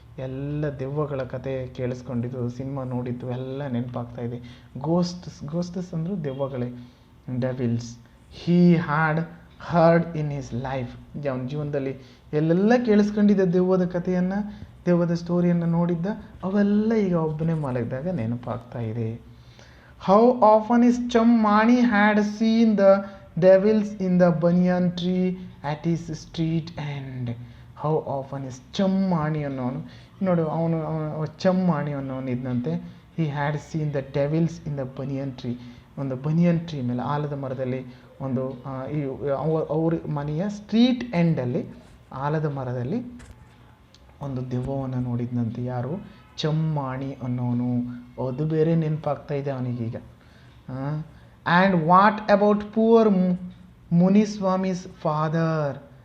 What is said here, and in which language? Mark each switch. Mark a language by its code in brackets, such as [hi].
[kn] ಎಲ್ಲ ದೆವ್ವಗಳ ಕತೆ ಕೇಳಿಸ್ಕೊಂಡಿದ್ದು, ಸಿನಿಮಾ ನೋಡಿದ್ದು ಎಲ್ಲ ನೆನಪಾಗ್ತಾ ಇದೆ. ಗೋಸ್ಟಸ್ ಅಂದರು ದೆವ್ವಗಳೇ, [en] Devils. He had heard in his life. [kn] ಅವನ ಜೀವನದಲ್ಲಿ ಎಲ್ಲೆಲ್ಲ ಕೇಳಿಸ್ಕೊಂಡಿದ್ದ ದೆವ್ವದ ಕಥೆಯನ್ನು, ದೆವ್ವದ ಸ್ಟೋರಿಯನ್ನು ನೋಡಿದ್ದ, ಅವೆಲ್ಲ ಈಗ ಒಬ್ಬನೇ ಮಲಗಿದಾಗ ನೆನಪಾಗ್ತಾ ಇದೆ. [en] How often his chum Mani had seen the devils in the banyan tree at his street end. How often his chum Mani [kn] ಅನ್ನೋನು, ನೋಡು ಅವನು ಚಮ್ ಮಾಣಿ ಅನ್ನೋನು ಇದ್ದಂತೆ. [en] he had seen the devils in the banyan tree. [kn] ಒಂದು banian tree ಮೇಲೆ, ಆಲದ ಮರದಲ್ಲಿ ಒಂದು ಅವ್ರ ಮನೆಯ ಸ್ಟ್ರೀಟ್ ಎಂಡಲ್ಲಿ ಆಲದ ಮರದಲ್ಲಿ ಒಂದು ದೆವ್ವವನ್ನು ನೋಡಿದ್ನಂತೆ. ಯಾರು? ಚಮ್ಮಾಣಿ ಅನ್ನೋನು. ಅದು ಬೇರೆ ನೆನಪಾಗ್ತಾ ಇದೆ ಅವನಿಗೀಗ. [en] And what about poor Muniswamy's father.